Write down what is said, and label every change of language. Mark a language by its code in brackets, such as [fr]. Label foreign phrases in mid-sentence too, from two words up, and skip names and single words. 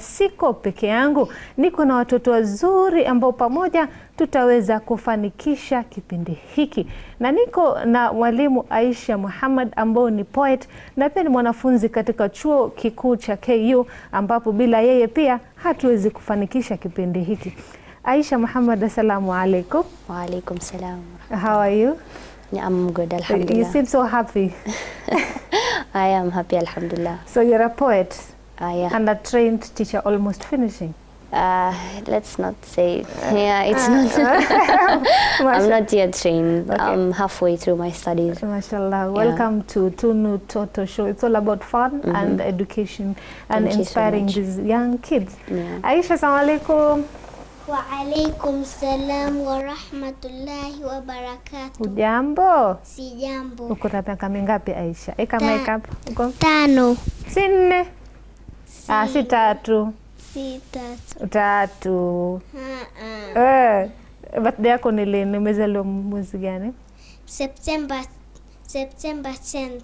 [sw] Siko peke yangu, niko na watoto wazuri ambao pamoja tutaweza kufanikisha kipindi hiki. Na niko na mwalimu Aisha Muhammad ambao ni poet na pia ni mwanafunzi katika chuo kikuu cha KU, ambapo bila yeye pia hatuwezi kufanikisha kipindi hiki. [ar] Aisha Muhammad, السلام عليكم. وعليكم السلام. [en] How are you? I'm good, alhamdulillah. You seem so happy. I am happy, alhamdulillah. So you're a poet Yeah. and a trained teacher, almost finishing. Let's not say, yeah, it's not. I'm not yet trained. Okay. I'm halfway through my studies. MashaAllah. Welcome to Tunu Toto show. It's all about fun and education and Thank you so inspiring much. these young kids. Yeah. [ar] Aisha, السلام عليكم. وعليكم السلام ورحمة الله وبركاته. [sw] Ujambo? Si jambo. Uko na miaka mingapi Aisha? Eka makeup. Uko? 5. Si 4. Si 3. Si 3. 3. Birthday yako ni lini? Umezaliwa mwezi gani? [en] September 10th.